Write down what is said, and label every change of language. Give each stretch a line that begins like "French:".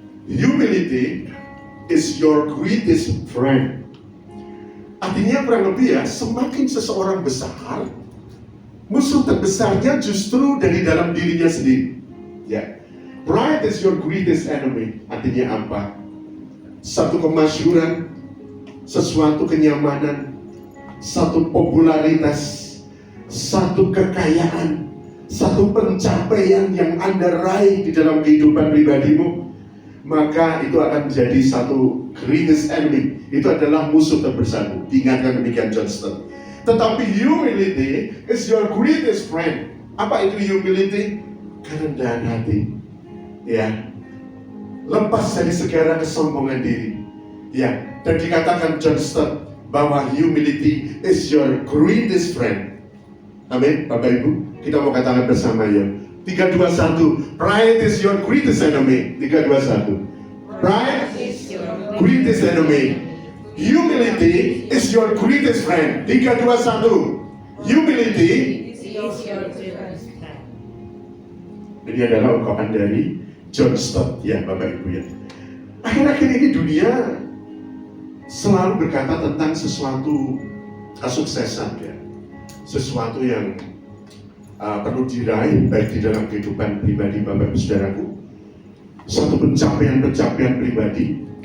English: Humility is your greatest friend.
Indonesian: Artinya kurang lebih ya, semakin seseorang besar, musuh terbesarnya justru dari dalam dirinya sendiri. Ya,
English: pride is your greatest enemy.
Indonesian: Artinya apa? Satu kemasyhuran, sesuatu kenyamanan, satu popularitas, satu kekayaan, satu pencapaian yang Anda raih di dalam kehidupan pribadimu, maka itu akan menjadi satu
English: greatest enemy.
Indonesian: Itu adalah musuh terbesarmu. Diingatkan demikian John Stott. Tetapi
English: humility is your greatest friend.
Indonesian: Apa itu humility? Kerendahan hati. Ya, lepas dari segala kesombongan diri. Ya, dan dikatakan John Stott bahwa
English: humility is your greatest friend.
Indonesian: Amin, Bapak Ibu. Kita mau katakan bersama ya. 3, 2, 1.
English: Pride is your greatest enemy. 3, 2, 1. Pride is your greatest enemy. Humility is your greatest friend. 3, 2, 1. Humility is your greatest friend.
Indonesian: Ini adalah ungkapan dari John Stott ya Bapak Ibu ya. Akhir-akhir ini dunia selalu berkata tentang sesuatu kesuksesan ya, sesuatu yang perlu diraih baik di dalam kehidupan pribadi Bapak Ibu Saudaraku, satu pencapaian pribadi.